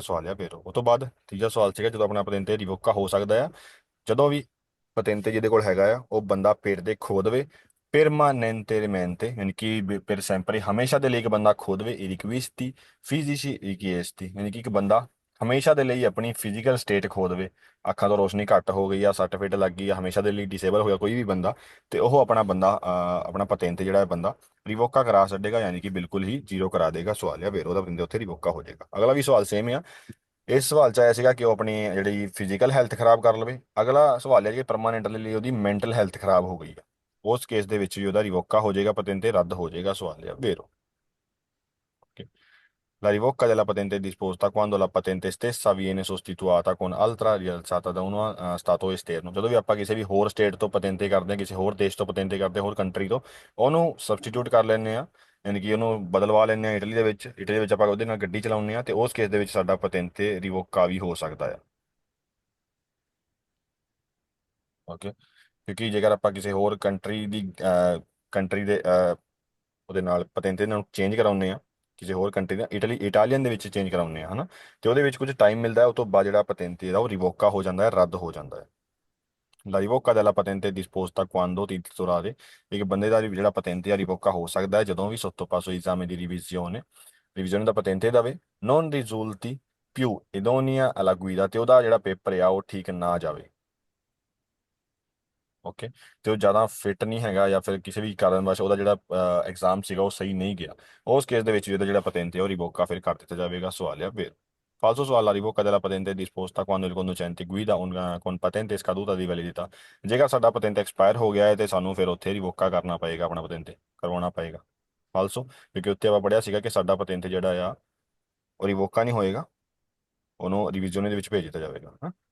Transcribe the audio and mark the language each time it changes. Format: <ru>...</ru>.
<pa>ਸਵਾਲ ਆ ਫਿਰ ਉਹ ਤੋਂ ਬਾਅਦ ਤੀਜਾ ਸਵਾਲ ਸੀਗਾ, ਜਦੋਂ ਆਪਣਾ ਪਤੰਤੇ ਰਿਵੋਕਾ ਹੋ ਸਕਦਾ ਆ ਜਦੋਂ ਵੀ ਪਤੰਤੇ ਜਿਹਦੇ ਕੋਲ ਹੈਗਾ ਆ ਉਹ ਬੰਦਾ ਪੇੜ ਦੇ ਖੋ ਦੇਵੇ permanentemente, ਯਾਨੀ ਕਿ per sempre, ਹਮੇਸ਼ਾ ਦੇ ਲਈ ਇੱਕ ਬੰਦਾ ਖੋ ਦੇਵੇ</pa> <it>e riquisti fisici richiesti,</it> <pa>ਯਾਨੀ ਕਿ ਇੱਕ ਬੰਦਾ ਹਮੇਸ਼ਾ ਦੇ ਲਈ ਆਪਣੀ ਫਿਜ਼ੀਕਲ ਸਟੇਟ ਖੋ ਦੇਵੇ, ਅੱਖਾਂ ਤੋਂ ਰੋਸ਼ਨੀ ਘੱਟ ਹੋ ਗਈ ਆ, ਸੱਟ ਫੇਟ ਲੱਗ ਗਈ ਆ, ਹਮੇਸ਼ਾ ਦੇ ਲਈ ਡਿਸੇਬਲ ਹੋ ਗਿਆ ਕੋਈ ਵੀ ਬੰਦਾ, ਤੇ ਉਹ ਆਪਣਾ ਪਤੰਤ ਜਿਹੜਾ ਹੈ ਬੰਦਾ ਰਿਵੋਕਾ ਕਰਾ ਛੱਡੇਗਾ, ਯਾਨੀ ਕਿ ਬਿਲਕੁਲ ਹੀ ਜ਼ੀਰੋ ਕਰਾ ਦੇਗਾ। ਸਵਾਲ ਆ ਫਿਰ ਉਹਦਾ ਬੰਦੇ ਉੱਥੇ ਰਿਵੋਕਾ ਹੋ ਜਾਏਗਾ। ਅਗਲਾ ਵੀ ਸਵਾਲ ਸੇਮ ਆ। ਇਸ ਸਵਾਲ ਚ ਆਇਆ ਸੀਗਾ ਕਿ ਉਹ ਆਪਣੀ ਜਿਹੜੀ ਫਿਜ਼ੀਕਲ ਹੈਲਥ ਖਰਾਬ ਕਰ ਲਵੇ। ਅਗਲਾ ਸਵਾਲ ਹੈ ਕਿ ਪਰਮਾਨੈਂਟਲੀ ਲਈ ਉਹਦੀ ਮੈਂਟਲ ਹੈਲਥ ਖਰਾਬ ਹੋ ਗਈ ਆ, ਉਸ ਕੇਸ ਦੇ ਵਿੱਚ ਵੀ ਉਹਦਾ ਰਿਵੋਕਾ ਹੋ ਜਾਏਗਾ, ਪਤੰਤੇ ਰੱਦ ਹੋ ਜਾਏਗਾ। ਸਵਾਲ ਆ ਫਿਰ</pa> <it>la rivocca della patente è disposta quando la patente stessa viene sostituita con altra rialzata da uno stato esterno।</it> <pa>ਜਦੋਂ ਵੀ ਆਪਾਂ ਕਿਸੇ ਵੀ ਹੋਰ ਸਟੇਟ ਤੋਂ ਪਤੰਤੇ ਕਰਦੇ ਹਾਂ, ਕਿਸੇ ਹੋਰ ਦੇਸ਼ ਤੋਂ ਪਤੰਤੇ ਕਰਦੇ ਹਾਂ, ਹੋਰ ਕੰਟਰੀ ਤੋਂ, ਉਹਨੂੰ ਸਬਸਟੀਟਿਊਟ ਕਰ ਲੈਂਦੇ ਆ, ਯਾਨੀ ਕਿ ਉਹਨੂੰ ਬਦਲਵਾ ਲੈਂਦੇ ਆ ਇਟਲੀ ਦੇ ਵਿੱਚ। ਇਟਲੀ ਦੇ ਵਿੱਚ ਆਪਾਂ ਉਹਦੇ ਨਾਲ ਗੱਡੀ ਚਲਾਉਂਦੇ ਆ, ਤੇ ਉਸ ਕੇਸ ਦੇ ਵਿੱਚ ਸਾਡਾ ਪਤੰਤੇ ਰਿਵੋਕਾ ਵੀ ਹੋ ਸਕਦਾ ਆ। ਓਕੇ, ਕਿਉਂਕਿ ਜੇਕਰ ਆਪਾਂ ਕਿਸੇ ਹੋਰ ਕੰਟਰੀ ਦੇ ਉਹਦੇ ਨਾਲ ਪਤੰਤੇ ਨੂੰ ਚੇਂਜ ਕਰਾਉਂਦੇ ਆ, ਕਿਸੇ ਹੋਰ ਕੰਟਰੀ ਦਾ ਇਟਾਲੀਅਨ ਦੇ ਵਿੱਚ ਚੇਂਜ ਕਰਾਉਂਦੇ ਆ ਹਨਾ, ਤੇ ਉਹਦੇ ਵਿੱਚ ਕੁਝ ਟਾਈਮ ਮਿਲਦਾ ਹੈ, ਉਹ ਤੋਂ ਬਾਅਦ ਜਿਹੜਾ ਪਤੰਤੇ ਦਾ ਉਹ ਰਿਵੋਕਾ ਹੋ ਜਾਂਦਾ ਹੈ, ਰੱਦ ਹੋ ਜਾਂਦਾ ਹੈ।</pa> <it>La rivoca della patente è disposta quando titolare,</it> <pa>ਇੱਕ ਬੰਦੇ ਦਾ ਜਿਹੜਾ ਪਤੰਤੇ ਆ ਰਿਵੋਕਾ ਹੋ ਸਕਦਾ ਹੈ ਜਦੋਂ ਵੀ</pa> <it>sottoposto esame di revisione</it> <pa>ਦਾ ਪਤੰਤੇ ਦਵੇ</pa> <it>non risulti più idonea alla guida,</it> <pa>ਤੇ ਉਹਦਾ ਜਿਹੜਾ ਪੇਪਰ ਆ ਉਹ ਠੀਕ ਨਾ ਜਾਵੇ। ਓਕੇ, ਤੇ ਉਹ ਜ਼ਿਆਦਾ ਫਿੱਟ ਨਹੀਂ ਹੈਗਾ, ਜਾਂ ਫਿਰ ਕਿਸੇ ਵੀ ਕਾਰਨ ਵਸ਼ ਉਹਦਾ ਜਿਹੜਾ ਐਗਜ਼ਾਮ ਸੀਗਾ ਉਹ ਸਹੀ ਨਹੀਂ ਗਿਆ, ਉਸ ਕੇਸ ਦੇ ਵਿੱਚ ਵੀ ਉਹਦਾ ਜਿਹੜਾ ਪਤੰਤੇ ਉਹ ਰਿਵੋਕਾ ਫਿਰ ਕਰ ਦਿੱਤਾ ਜਾਵੇਗਾ। ਸਵਾਲ ਆ ਫਿਰ</pa> <it>falso ਸਵਾਲ, la rivoca della patente è disposta quando il conducente guida con patente scaduta di validità।</it> <pa>ਜੇਕਰ ਸਾਡਾ ਪਤੰਤੇ ਐਕਸਪਾਇਰ ਹੋ ਗਿਆ ਹੈ ਤੇ ਸਾਨੂੰ ਫਿਰ ਉੱਥੇ ਰਿਵੋਕਾ ਕਰਨਾ ਪਏਗਾ, ਆਪਣਾ ਪਤੰਤੇ ਕਰਵਾਉਣਾ ਪਏਗਾ। ਫਾਲਸੋ, ਕਿਉਂਕਿ ਉੱਥੇ ਆਪਾਂ ਪੜਿਆ ਸੀਗਾ ਕਿ ਸਾਡਾ ਪਤੰਤੇ ਜਿਹੜਾ ਆ ਉਹ ਰਿਵੋਕਾ ਨਹੀਂ ਹੋਏਗਾ, ਉਹਨੂੰ ਰਿਵੀਜ਼ਨ ਦੇ ਵਿੱਚ ਭੇਜ ਦਿੱਤਾ ਜਾਵੇਗਾ। ਹਾਂ,</pa>